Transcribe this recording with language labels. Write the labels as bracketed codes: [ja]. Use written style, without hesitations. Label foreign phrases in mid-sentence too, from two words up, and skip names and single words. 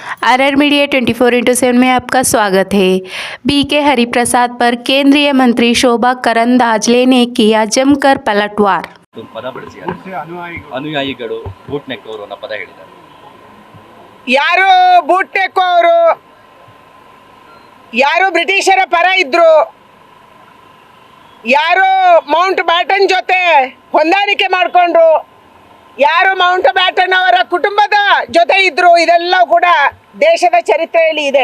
[hi] आरआर मीडिया 24/7 में आपका स्वागत है। बीके हरिप्रसाद पर केंद्रीय मंत्री शोभा करंदाजले ने किया जमकर पलटवार। [kn] ಪದ ಬಳಸಿದ್ದಾರೆ ಅನುಯಾಯಿಗಳು ಬೂಟ್ ನೆಕ್ಕವರು ಅನ್ನೋ ಪದ ಹೇಳಿದ್ದಾರೆ. ಯಾರು ಬೂಟ್ ನೆಕ್ಕವರು, ಯಾರು ಬ್ರಿಟಿಷರ ಪರ ಇದ್ರು, ಯಾರು ಮೌಂಟ್ ಬ್ಯಾಟನ್ ಜೊತೆ ಹೊಂದಾಣಿಕೆ ಮಾಡಿಕೊಂಡ್ರು, ಯಾರು ಮೌಂಟ್ ಬ್ಯಾಟನ್ ಅವರ ಕುಟುಂಬದ ಜೊತೆ ಇದ್ರು, ಇದೆಲ್ಲ ಕೂಡ ದೇಶದ ಚರಿತ್ರೆಯಲ್ಲಿ ಇದೆ.